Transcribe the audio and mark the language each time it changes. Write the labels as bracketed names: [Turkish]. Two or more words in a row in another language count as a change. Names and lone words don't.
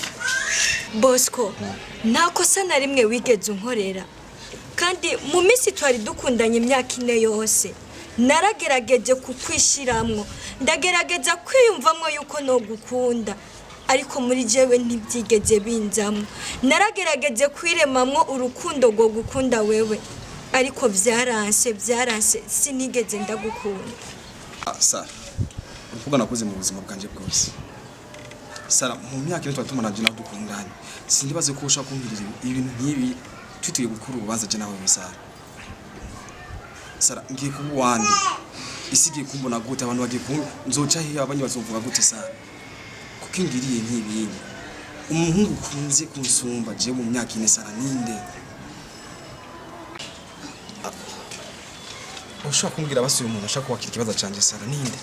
[Rundi] Bosco nta kosa na rimwe wigeze unkorera kandi mu minsi twari dukundanye imyaka 4 yose naragerageje kukwishiramwo ndagerageza kwiyumvamwo yuko no gukunda ariko muri jewe ntibyigeze binzamwo naragerageje kwiremamwo urukundo rwo gukunda wewe ariko byaranse sinigeze ndagukunda. Sara uvuga nakuze mu buzima bwanje bwose Sara mu myaka ine twatumanaje nawe dukundanye sindibaze ko ushaka kumbirira ibintu nk'ibi twituye gukuru ubaza je nawe Sara. Sara ngiye kuba wandi isigiye kumbona gute abantu bagiye nzoca hiya abanye bazovuga gute Sara kuko ingiriye nk'ibintu umuhungu kunze kunsumba je mu myaka ine Sara ninde ushaka kumbwira basuye umuntu ashaka kwakira ikibazo canje Sara ninde